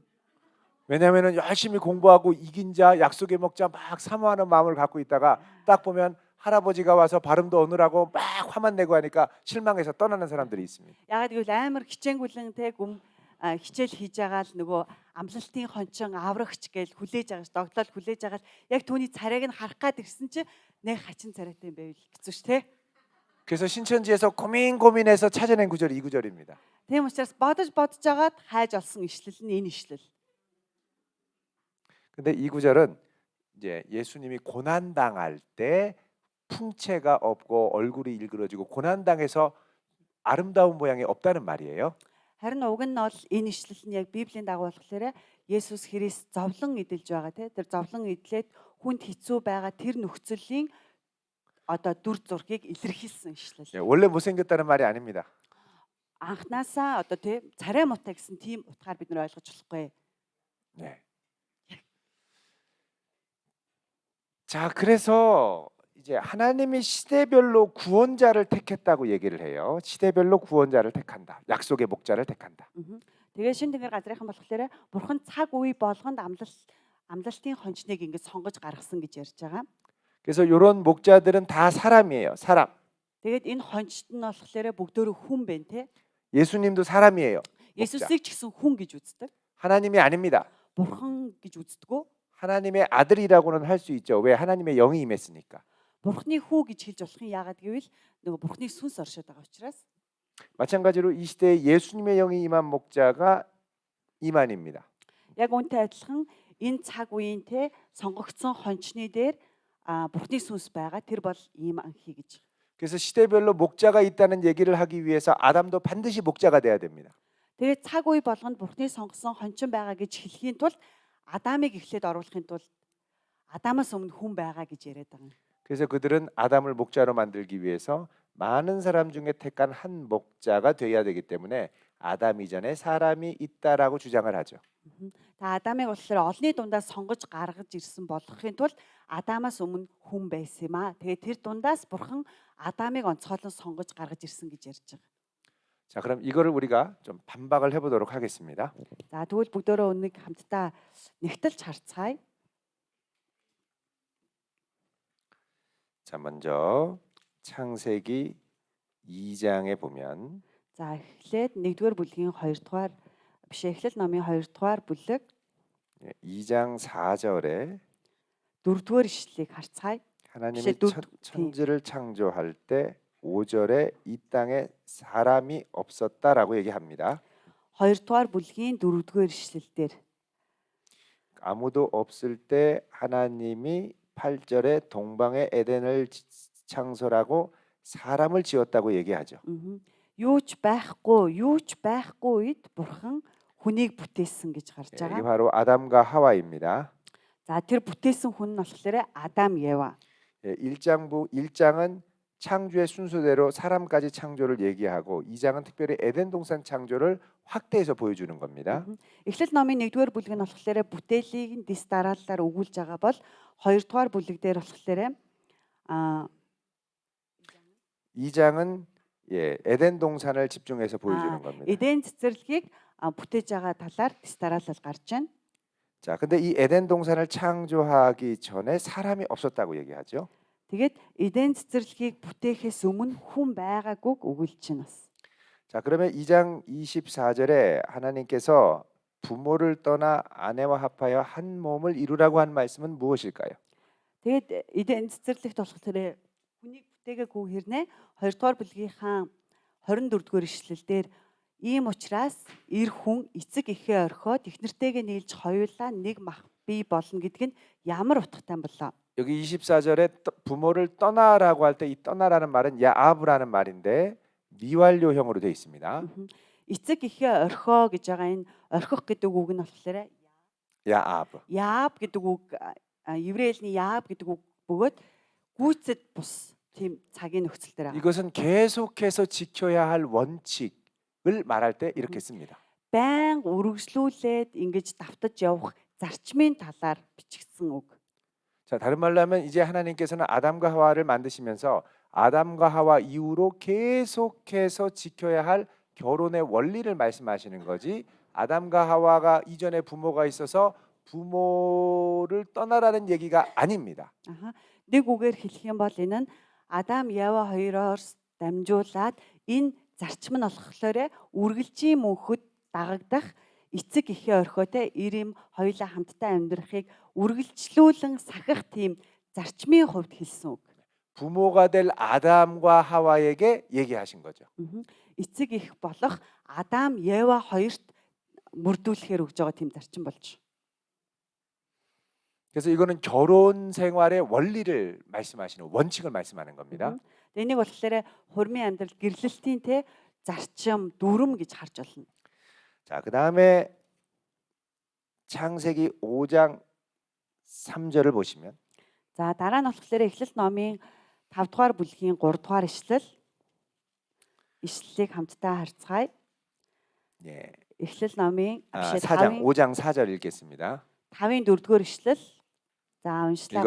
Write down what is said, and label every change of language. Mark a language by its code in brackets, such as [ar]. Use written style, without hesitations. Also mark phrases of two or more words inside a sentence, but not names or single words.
[ko] 왜냐하면 열심히 공부하고 이긴 자 약속의 먹자 막 사모하는 마음을 갖고 있다가 딱 보면 할아버지가 와서 발음도 오느라고 막 화만 내고 하니까 실망해서 떠나는 사람들이 있습니다. [mn] Ягаад гэвэл амар хичээнгүлэн те хичээл хийж байгаа л нөгөө амлалтын хончин аврагч гэж хүлээж байгаа ш догтлол хүлээж байгаа л яг түүний царайг нь харах гад ирсэн чи нэг хачин царайтай юм байв хэцүү ш те. [ko] 그래서 신천지에서 고민해서 찾아낸 구절이 이 구절입니다. [mn] Тийм учраас бодож жагаад хайж олсон ишлэл нь энэ ишлэл. [ko] 근데 이 구절은 이제 예수님이 고난 당할 때 풍채가 없고 얼굴이 일그러지고 고난 당해서 아름다운 모양이 없다는 말이에요. [mn] Харин уг нь бол энэ ишлэл нь яг Библийн дагуу болохоор Есүс Христ зовлон эдэлж байгаа те тэр зовлон эдлээд хүнд хэцүү байгаа тэр нөхцөлийн одоо дүр зургийг илэрхийлсэн ишлэл. [ko] 원래 못생겼다는 말이 아닙니다. [mn] Анхнаасаа одоо те царай муутай гэсэн тийм утгаар бид нар ойлгож болохгүй. [ko] 네. 자, 그래서 이제 하나님이 시대별로 구원자를 택했다고 얘기를 해요. 시대별로 구원자를 택한다. 약속의 목자를 택한다. [mn] Тэгээ шин тэнгэр газрынхан болохоор бурхан цаг үе болгонд амлалтын хончныг ингэж сонгож гаргасан гэж ярьж байгаа. [ko] 그래서 이런 목자들은 다 사람이에요. 사람. [mn] Тэгээд энэ хончт нь болохоор бүгдөө хүн байна те. [ko] 예수님도 사람이에요. [mn] Есүсийг ч гэсэн хүн гэж үздэг. [ko] 하나님이 아닙니다. [mn] Бурхан гэж үздэггүй. [ko] 하나님의 아들이라고는 할 수 있죠. 왜? 하나님의 영이 임했으니까. [mn] Бурхны хүү гэж хэлж болох нь яагаад гэвэл нөгөө Бурхны сүнс оршоод байгаа учраас. [ko] 마찬가지로 이 시대에 예수님의 영이 임한 목자가 이만입니다. [mn] Яг үүнтэй адилхан энэ цаг үеийн те сонгогдсон хончны дээр Бурхны сүнс байгаа. Тэр бол ийм анхий гэж. [ko] 그래서 시대별로 목자가 있다는 얘기를 하기 위해서 아담도 반드시 목자가 돼야 됩니다. [mn] Тэгээд цаг үе болгонд Бурхны сонгосон хончин байгаа гэж хэлхийн тулд Адамыг эхлээд оруулахын тулд Адамаас өмнө хүн байгаа гэж яриад байгаа. [ko] 그래서 그들은 아담을 목자로 만들기 위해서 많은 사람 중에 택한 한 목자가 되어야 되기 때문에 아담 이전에 사람이 있다라고 주장을 하죠. [mn] Та Адамыг болохоор олонний дундаас сонгож гаргаж ирсэн болгохын тулд Адамаас өмнө хүн байсан юм аа. Тэгээд тэр дундаас Бурхан Адамыг онцгойлон сонгож гаргаж ирсэн гэж ярьж байгаа. [ko] 자, 그럼 이거를 우리가 좀 반박을 해보도록 하겠습니다. [mn] За тэгвэл бүгдөө өнөг хамтдаа нэгтэлж харцгаая. [ko] 자, 먼저 창세기 2장에 보면 [mn] За эхлээд 1-р бүлгийн 2-р биш эхлэл номын 2-р бүлэг [ko] 2장 4절에 [mn] 4-р ишлэлийг харцгаая. [ko] 하나님이 혹시 또- 천지를 창조할 때 5절에 이 땅에 사람이 없었다라고 얘기합니다. [mn] 2-р бүлгийн 4-р ишлэлдэр [ko] 아무도 없을 때 하나님이 8절에 동방의 에덴을 창설하고 사람을 지었다고 얘기하죠. [mn] юу ч байхгүй үед Бурхан хүнийг бүтээсэн гэж гарч [ko] 이게 [mn] байгаа. [ko] 바로 아담과 하와입니다. [mn] За тэр бүтээсэн хүн нь болохоор Адам, Ева. [ko] 1장은 창조의 순서대로 사람까지 창조를 얘기하고 2장은 특별히 에덴 동산 창조를 확대해서 보여주는 겁니다. [mn] Эхлэл номын 1-р бүлэг нь болохоор бүтээлийг дэс дараалалаар өгүүлж байгаа бол 2-р бүлэг дээр болохоор [ko] 2장은 에덴 동산을 집중해서 보여주는 겁니다. [mn] Эден цэцэрлэгийг бүтээж байгаа талаар дэс дараалал гарч байна. [ko] 자, 근데 이 에덴 동산을 창조하기 전에 사람이 없었다고 얘기하죠. [mn] Тэгээд Эден цэцэрлэгийг бүтээхээс өмнө хүн байгаагүйг өгүүлж байна бас. [ko] 자, 그러면 2장 24절에 하나님께서 부모를 떠나 아내와 합하여 한 몸을 이루라고 한 말씀은 무엇일까요? [mn] Тэгээд Эден цэцэрлэгт болохоор хүнийг бүтээгээгүй хэрнээ 2-р бүлгийнхаа 24-р ишлэлдэр ийм учраас эр хүн эцэг эхээ орхиод эхнэртэйгээ нийлж хоёулаа нэг мах бий болно гэдг нь ямар утгатай болоо. [ko] 여기 24절에 부모를 떠나라고 할 때 이 떠나라는 말은 야아브라는 말인데 미완료형으로 되어 있습니다. [mn] Эцэг эхээ орхио гэж байгаа энэ орхих гэдэг үг нь болохоор [ko] 야아브. [mn] Яаб гэдэг үг еврейлийн Яаб гэдэг үг бөгөөд гүйцэд бус тийм цагийн нөхцөл дээр байгаа. [ko] 이것은 계속해서 지켜야 할 원칙을 말할 때 이렇게 씁니다. [mn] Баян үргэлжлүүлээд ингэж давтаж явах зарчмын талаар бичигдсэн үг. [ko] 자, 다른 말로 하면 이제 하나님께서는 아담과 하와를 만드시면서 아담과 하와 이후로 계속해서 지켜야 할 결혼의 원리를 말씀하시는 거지. 아담과 하와가 이전에 부모가 있어서 부모를 떠나라는 얘기가 아닙니다. [mn] Нэг үгээр хэлэх юм бол энэ нь Адам, Ява хоёроос дамжуулаад энэ зарчим нь болохоор үргэлжийн мөнхөд дагагдах эцэг эхээ орхиотой ирим хоёулаа хамтдаа амьдрахыг үргэлжлүүлэн сахих тийм зарчмын хувьд хэлсэн үг. [ko] 부모가 될 아담과 하와에게 얘기하신 거죠. [mn] Эцэг эх болох Адам, Ева хоёрт мөрдүүлэхээр өгж байгаа тийм зарчим болж. [ko] 그래서 이거는 결혼 생활의 원리를 말씀하시는 원칙을 말씀하는 겁니다. [mn] Энийг болохоор хурмын амьдрал гэрлэлтийн те зарчим, дүрм гэж харж болно. [ko] 자, 그다음에 창세기 5장 3절을 보시면 [mn] За дараа нь болохоор Эхлэл номын 5-р бүлгийн 3-р ишлэлийг хамтдаа харцгаая. [ko] 예. [mn] Эхлэл номын [ko] 4장 5장 4절 읽겠습니다. [mn] 5-ын 4-р ишлэл. За уншлаа